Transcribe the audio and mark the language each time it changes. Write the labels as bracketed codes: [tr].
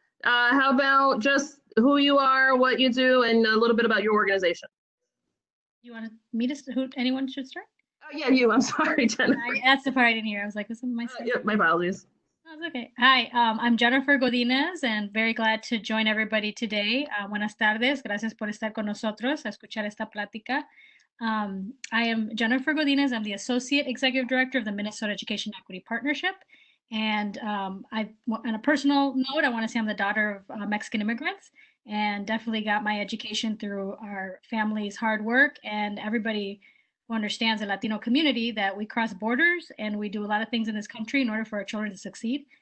[en] How about just who you are, what you do, and a little bit about your organization? You want me to, who, anyone should start? Oh, yeah, you. I'm sorry, Jennifer. That's the part I didn't hear. I was like, this is my Yep, my apologies. That's okay. Hi, I'm Jennifer Godinez, and very glad to join everybody today. [es] Buenas tardes. Gracias por estar con nosotros a escuchar esta plática. [en] I am Jennifer Godinez. I'm the Associate Executive Director of the Minnesota Education Equity Partnership. And on a personal note, I want to say I'm the daughter of Mexican immigrants, and definitely got my education through our family's hard work, and everybody who understands the Latino community that we cross borders and we do a lot of things in this country in order for our children to succeed.